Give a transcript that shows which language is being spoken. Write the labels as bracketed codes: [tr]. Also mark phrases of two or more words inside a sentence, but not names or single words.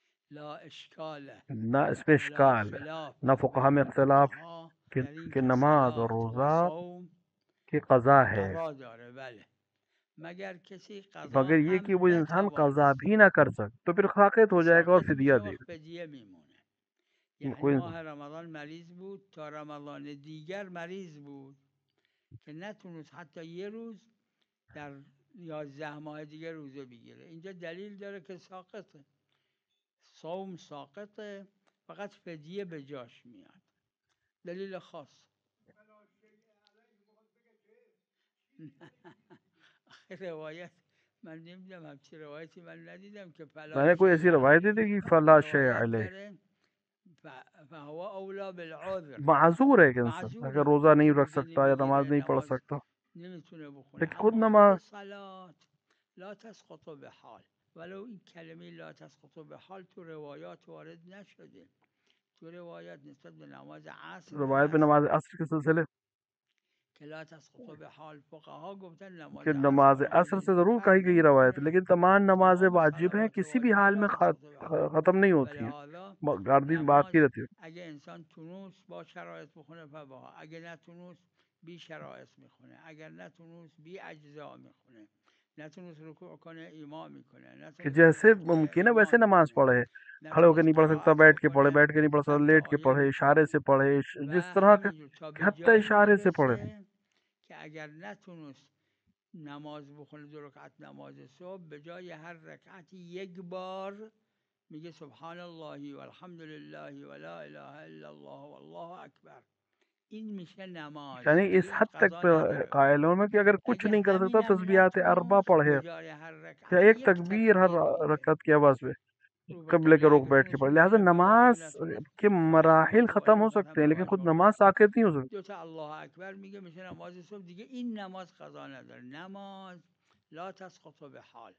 [ar] لا اشکال [ur] نہ اس میں [ar] ولا [ur] اشکال ہے, [ar] خلاف [ur] نہ فقہا میں [ar] بین [ur] इख्तिलाफ [ar] فقها [ur] कि, [fa] در این [ur] कि [fa] که [ur] نماز اور [fa] صلات و [ur] रोज़ा [fa] صوم [ur] کی قضا ہے, [fa] قضا داره. [ur] بلے مگر کسی قضا مگر یہ کہ [fa] هم [ur] وہ انسان قضا [fa] نتوانست [ur] بھی نہ کر سکے تو پھر ساقط ہو جائے گا اور [fa] ساقط [ur] फिदिया [fa] میشه و [ur] देगा. [fa] فدیه میمونه. یعنی [ur] कोई [fa] ماه رمضان مریض بود تا رمضان دیگر مریض بود که نتونست حتی یه روز در 11 ماه دیگه روزه بگیره. اینجا دلیل داره که ساقطه، صوم ساقطه، فقط فدیه به جاش میاد، دلیل خاص. روایت من نمیدونم همچی روایتی من ندیدم که فلا [ur] میں نے کوئی ایسی [ar] شیء [ur] روایت نہیں [ar] علیه. [ur] دیکھی [ar] فلا شيء [fa] روایت [ur] अलैह. [fa] داره [ar] فهو اولا بالعذر، [ur] معذور ہے کہ انسان اگر [fa] معذوره [ur] روزہ نہیں [fa] که [ur] रख [fa] روزه [ur] سکتا یا نماز [fa] نمیگیره، [ur] نہیں پڑھ [fa] نماز [ur] सकता, [fa] نمیتونه بخونه. [ur] لیکن خود [fa] اما خود [ur] नमाज [ar] صلات لا تسقط [fa] به حال، ولو این کلمه [ar] لا تسقط [fa] به حال تو روایات وارد نشده. تو روایات نسبت به نماز عصر [ur] روایت میں [fa] هست [ur] نماز عصر کے سلسلے [fa] که [ar] لا تسقط [fa] به حال. فقها گفتن نماز [ur] कि [fa] عصر [ur] नमाज [fa] آدم [ur] عصر سے [fa] دیگه [ur] ज़रूर [fa] فرق [ur] کہی گئی روایت ہے, [fa] نمیکنه. [ur] لیکن تمام نمازیں [fa] تمام [ur] واجب ہیں, [fa] صلوات [ur] کسی بھی [fa] واجبه [ur] हाल [ar] لا [ur] में [ar] تسقط به حال. [ur] ختم نہیں ہوتی ہیں, [fa] ولهذا [ur] گاردی باقی [fa] نماز [ur] رہتی ہے. [fa] اگه انسان تونست با شرایط بخونه فبها، اگه نتونست بی شرایط میخونه، اگر نتونست بی اجزا میخونه، نتونست رکوع کنه امام میکنه، [ur] कि [fa] نتونست [ur] जैसे [fa] سجود کنه [ur] ممکن ہے [fa] امام [ur] ویسے نماز [fa] میکنه، [ur] پڑھے، کھڑے ہو کر [fa] نتونست [ur] نہیں پڑھ سکتا [fa] قرائت [ur] بیٹھ کے پڑھے, [fa] بکنه [ur] بیٹھ کے نہیں پڑھ سکتا [fa] چند تا [ur] لیٹ کے [fa] آیه [ur] پڑھے، اشارے [fa] میخونه [ur] سے پڑھے، جس [fa] و [ur] طرح کے [fa] همینجور تا به [ur] हत्ता [fa] جایی [ur] اشارے سے پڑھے. [fa] میرسه که اگر نتونست نماز بخونه 2 رکعت نماز صبح، به جای هر رکعتی یک بار میگه [ar] سبحان الله و الحمد لله و لا اله الا الله و الله اکبر. [fa] این میشه نماز، [ur] यानी [fa] دیگه [ur] इस [fa] هیچ [ur] حد تک [fa] قضا نداره. [ur] قائل ہوں میں کہ اگر کچھ [fa] اگه [ur] نہیں کر سکتا [fa] همینم [ar] تسبيحات أربعة [fa] نتونست [ur] पढ़े [fa] به جای هر [ur] या [fa] رکعت [ur] एक [fa] یک [ur] تکبیر ہر [fa] تکبیر میگه. [ur] رکعت کی آواز میں [fa] رو به [ur] قبلے کے [fa] قبله [ur] रुख [fa] اگه [ur] بیٹھ کے [fa] تونست [ur] پڑھے۔ لہٰذا [fa] بشه بذاره، [ur] नमाज [fa] اگه نتونست [ur] के [fa] فقط [ur] मराहिल [fa] نماز [ur] ختم ہو [fa] واجب [ur] سکتے ہیں، لیکن [fa] نماز [ur] खुद [fa] واجب [ur] نماز ساقط نہیں ہو سکتی. [fa] 2 تا الله اکبر میگه میشه نماز صبح دیگه. این نماز قضا نداره. نماز [ar] لا تسقط [fa] به حال.